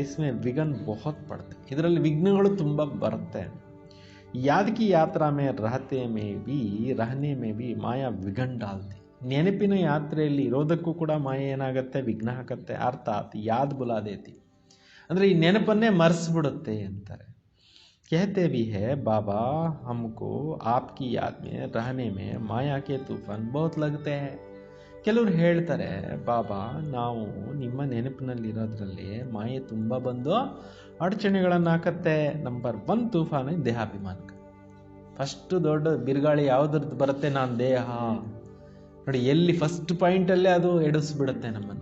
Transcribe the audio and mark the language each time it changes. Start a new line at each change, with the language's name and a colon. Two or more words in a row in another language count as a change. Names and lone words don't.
Hindi: इसमें विघ्न बहुत
Kannada: ಪಡುತ್ತೆ, ಇದರಲ್ಲಿ ವಿಘ್ನಗಳು ತುಂಬ ಬರುತ್ತೆ.
Hindi: याद की यात्रा में रहने में भी माया विघ्न डालती,
Kannada: ನೆನಪಿನ ಯಾತ್ರೆಯಲ್ಲಿ ಇರೋದಕ್ಕೂ ಕೂಡ ಮಾಯ ಏನಾಗುತ್ತೆ, ವಿಘ್ನ ಹಾಕತ್ತೆ. ಅರ್ಥಾತ್
Hindi: याद भुला देती
Kannada: ಅಂದರೆ ಈ ನೆನಪನ್ನೇ ಮರೆಸ್ಬಿಡುತ್ತೆ ಅಂತಾರೆ.
Hindi: कहते भी है बाबा हमको आपकी याद में रहने में माया के तूफान बहुत लगते हैं.
Kannada: ಕೆಲವರು ಹೇಳ್ತಾರೆ, ಬಾಬಾ ನಾವು ನಿಮ್ಮ ನೆನಪಿನಲ್ಲಿರೋದ್ರಲ್ಲಿ ಮಾಯೆ ತುಂಬ ಬಂದು ಅಡಚಣೆಗಳನ್ನು ಹಾಕತ್ತೆ. ನಂಬರ್ 1 ತೂಫಾನ್ ದೇಹಾಭಿಮಾನಕ್ಕೆ. ಫಸ್ಟ್ ದೊಡ್ಡ ಬಿರುಗಾಳಿ ಯಾವುದ್ರದ್ದು ಬರುತ್ತೆ, ನಾನು ದೇಹ ನೋಡಿ, ಎಲ್ಲಿ
English: first pointಲ್ಲೇ
Kannada: ಅದು ಎಡಿಸ್ಬಿಡುತ್ತೆ ನಮ್ಮನ್ನು.